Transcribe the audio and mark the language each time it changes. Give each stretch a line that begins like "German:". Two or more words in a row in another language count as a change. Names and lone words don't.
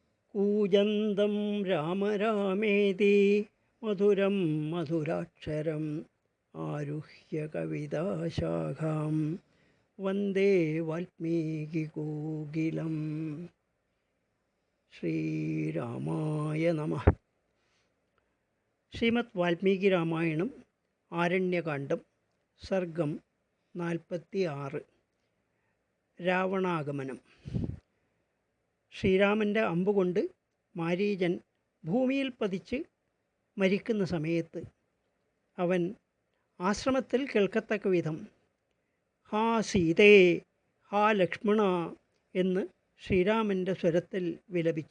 Sanskrit: कूजन्तं राम रामेति मधुरं मधुराक्षरम् आरुह्य कविताशाखां वन्दे वाल्मीकिकोकिलं ശ്രീരാമായ നമഃ.
Malayalam: ശ്രീമദ് വാൽമീകി രാമായണം ആരണ്യകാണ്ഡം സർഗം 46. രാവണാഗമനം. ശ്രീരാമൻ്റെ അമ്പുകൊണ്ട് മാരീചൻ ഭൂമിയിൽ പതിച്ച് മരിക്കുന്ന സമയത്ത് അവൻ ആശ്രമത്തിൽ കേൾക്കത്തക്ക വിധം ഹാ സീതേ, ഹാ ലക്ഷ്മണ എന്ന് ശ്രീരാമൻ്റെ സ്വരത്തിൽ വിലപിച്ചു.